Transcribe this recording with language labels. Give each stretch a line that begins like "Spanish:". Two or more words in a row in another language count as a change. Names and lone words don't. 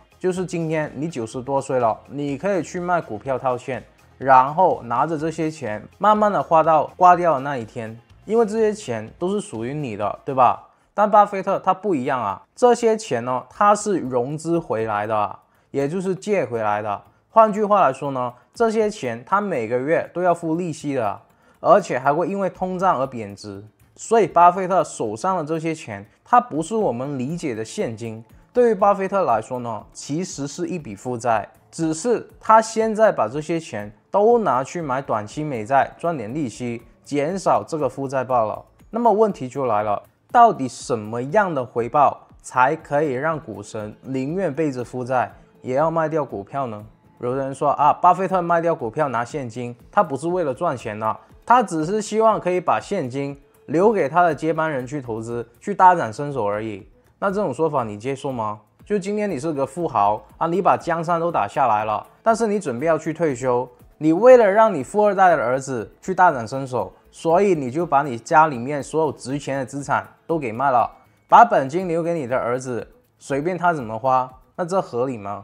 Chinese: 就是今天你90多歲了，你可以去賣股票套現，然後拿着這些錢慢慢的花到掛掉的那一天，因為這些錢都是屬於你的，對吧？但巴菲特他不一樣啊，這些錢呢，他是融資回來的，也就是借回來的。換句話來說呢，這些錢他每個月都要付利息的，而且還會因為通脹而貶值。所以巴菲特手上的這些錢，它不是我們理解的現金。對於巴菲特來說呢，其實是一筆負債，只是他現在把這些錢都拿去買短期美債，賺點利息，減少這個負債罷了。那麼問題就來了，到底什麼樣的回報才可以讓股神寧願背着負債也要賣掉股票呢？有人說巴菲特賣掉股票拿現金，他不是為了賺錢的，他只是希望可以把現金留給他的接班人去投資，去大展身手而已。那這種說法你接受嗎？就今天你是個富豪你把江山都打下來了，但是你準備要去退休，你為了讓你富二代的兒子去大展身手，所以你就把你家裡面所有值錢的資產都給賣了，把本金留给你的兒子，隨便他怎麼花，那這合理嗎？